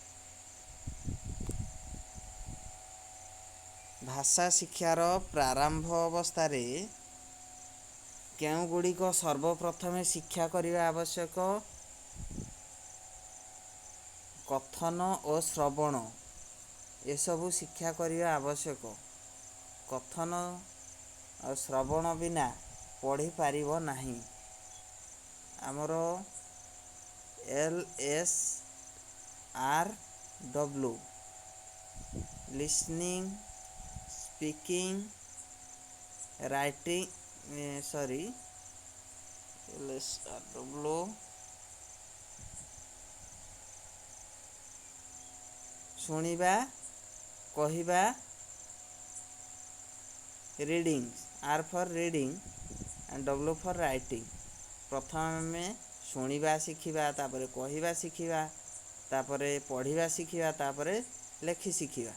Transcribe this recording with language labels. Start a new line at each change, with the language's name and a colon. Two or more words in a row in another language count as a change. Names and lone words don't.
Odia: ଭାଷା ଶିକ୍ଷାର ପ୍ରାରମ୍ଭ ଅବସ୍ଥାରେ କେଉଁଗୁଡ଼ିକ ସର୍ବପ୍ରଥମେ ଶିକ୍ଷା କରିବା ଆବଶ୍ୟକ? କଥନ ଓ ଶ୍ରବଣ ଏସବୁ ଶିକ୍ଷା କରିବା ଆବଶ୍ୟକ। କଥନ ଆଉ ଶ୍ରବଣ ବିନା ପଢ଼ିପାରିବ ନାହିଁ।
English: ଆମର LSRW listening, speaking, writing, LSRW
Odia: ଶୁଣିବା, କହିବା,
English: reading, R for reading and W for writing.
Odia: ପ୍ରଥମେ ଆମେ ଶୁଣିବା ଶିଖିବା, ତାପରେ କହିବା ଶିଖିବା, ତାପରେ ପଢ଼ିବା ଶିଖିବା, ତାପରେ ଲେଖି ଶିଖିବା।